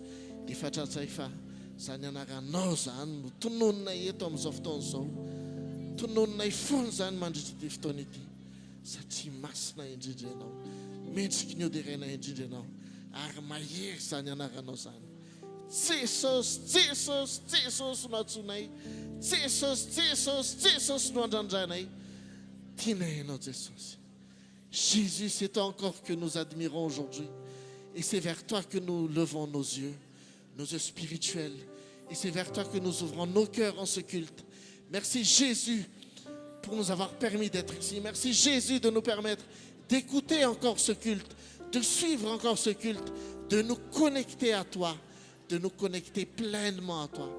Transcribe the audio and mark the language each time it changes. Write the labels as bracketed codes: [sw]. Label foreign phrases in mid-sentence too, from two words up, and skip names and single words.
[mg] Dia fantatsay fa zany anaranao zany no tonononay eto amin'izao fotoana izao, tonononay foana zany mandritra ity fotoana ity, satria masina indrindra ianao, mendriky ny oderaina indrindra ianao, ary mahery zany anaranao zany. Jesosy, Jesosy, Jesosy no antsonay, Jesosy, Jesosy, Jesosy no andrandranay. Tianay ianao Jesosy. [fr] Jésus, c'est toi encore que nous admirons aujourd'hui, et c'est vers toi que nous levons nos yeux spirituels, et c'est vers toi que nous ouvrons nos cœurs en ce culte. Merci Jésus pour nous avoir permis d'être ici. Merci Jésus de nous permettre d'écouter encore ce culte, de suivre encore ce culte, de nous connecter à toi, de nous connecter pleinement à toi.